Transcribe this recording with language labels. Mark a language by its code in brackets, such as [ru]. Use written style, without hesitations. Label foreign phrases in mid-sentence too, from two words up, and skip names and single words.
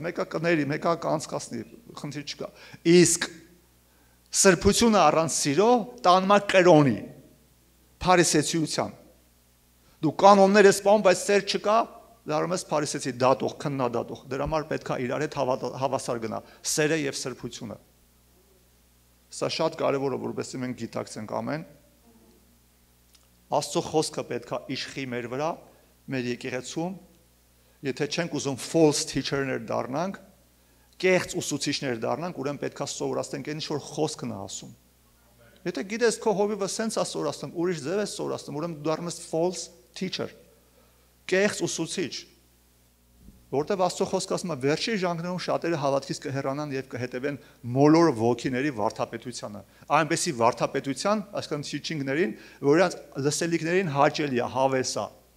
[hy] մեկը կների, մեկը կանցկացնի, խնդիր չկա։ Իսկ սրբությունը առանց սիրո տանում է կրոնի, փարիսեցիության։ Դու կանոններ ես սպանում, բայց սեր չկա, դառնում ես փարիսեցի դատող, քննադատող։ Դրա համար պետք է իրար հետ հավասար գնա սերը եւ սրբությունը։ Սա շատ կարևոր է, որովհետեւ մենք գիտակցենք ամեն։ Աստծո խոսքը պետք է իշխի մեր վրա, մեր եկեղեցում, եթե չենք ուզում [en] false teacher- [hy] ներ դառնանք, կեղծ ուսուցիչներ դառնանք, ուրեմն պետք է սովորացնենք այն ինչ որ խոսքն է ասում։ Եթե գիտես քո հովիվը սենց է սովորացնում, ուրիշ ձև է սովորացնում, ուրեմն դու դառնում ես [en] false teacher։ [hy] Կեղծ ուսուցիչ, որտեվ Աստծո խոսքը ասում է վերջի ժամանակներում շատերը հավատքից կհեռանան եւ կհետևեն մոլոր ոգիների վարդապետությանը, այնպեսի վարդապետության, այսինքն teaching-ներին, որ իրանց լսելիքներին հաճելի է, հավես է։